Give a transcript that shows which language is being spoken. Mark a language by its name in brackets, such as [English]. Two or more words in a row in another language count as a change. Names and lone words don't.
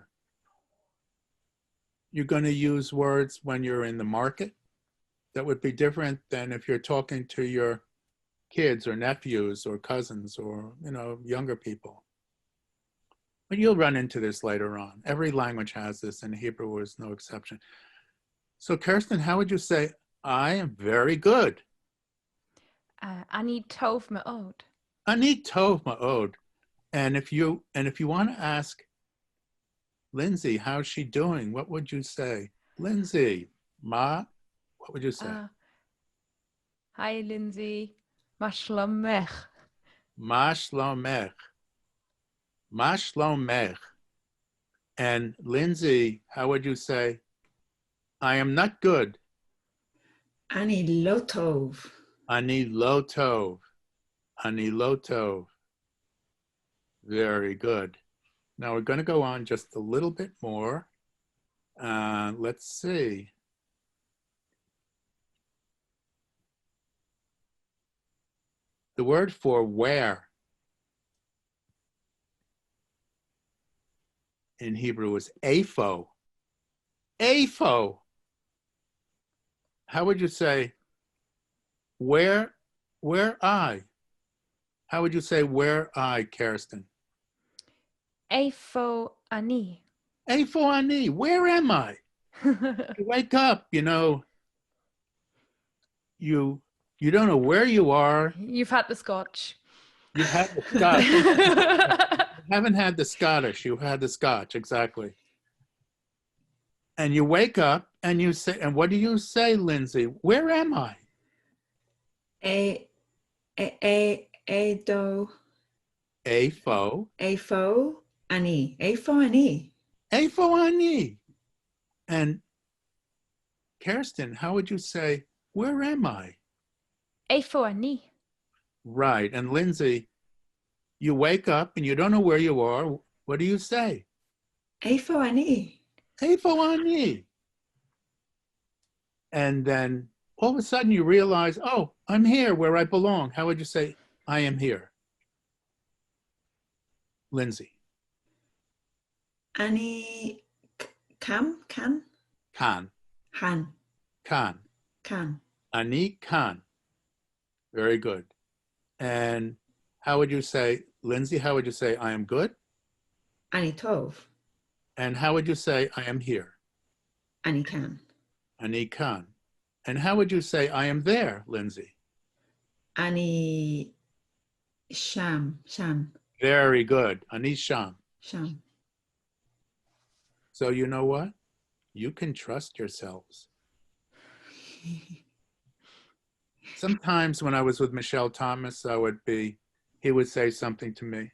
[English] You're going to use words when you're in the market that would be different than if you're talking to your kids or nephews or cousins or, you know, younger people. But you'll run into this later on. Every language has this, and Hebrew is no exception. So Kirsten, how would you say, I am very good? [Hebrew] Ani tov me'od. Ani tov ma'od. [English] And if you want to ask Lindsay, how's she doing? What would you say? Lindsay, what would you say? Hi, Lindsay. [Hebrew] Ma shlomech. Ma shlomech. Ma shlomech. [English] And Lindsay, how would you say, I am not good? [Hebrew] Ani lo tov. Ani lo tov. Ani lo tov. [English] Very good. Now we're going to go on just a little bit more. Let's see. The word for where in Hebrew is apho. [Hebrew] Apho. [English] How would you say, where I? How would you say where I, Kerstin? [Hebrew] Eifo ani. Apho ani, [English] where am I? You wake up, you know, you don't know where you are. You've had the scotch. You've had the Scotch. You haven't had the Scottish, you've had the Scotch, exactly. And you wake up and you say, and what do you say, Lindsay? Where am I? Do. [Hebrew] Apho. Apho ani. Apho ani. Apho ani. [English] And Kerstin, how would you say, where am I? [Hebrew] Eifo ani. [English] Right. And Lindsay, you wake up and you don't know where you are. What do you say? [Hebrew] Apho ani. Apho ani. [English] And then all of a sudden you realize, oh, I'm here where I belong. How would you say, I am here? Lindsay. [Hebrew] Ani kan. Kan. Han. Kan. Kan. Ani kan. [English] Very good. And how would you say, Lindsay, how would you say, I am good? [Hebrew] Ani tov. [English] And how would you say, I am here? [Hebrew] Ani kan. Ani kan. [English] And how would you say, I am there, Lindsay? [Hebrew] Ani sham. [English] Very good. [Hebrew] Ani sham. Sham. [English] So you know what? You can trust yourselves. Sometimes when I was with Michel Thomas, he would say something to me.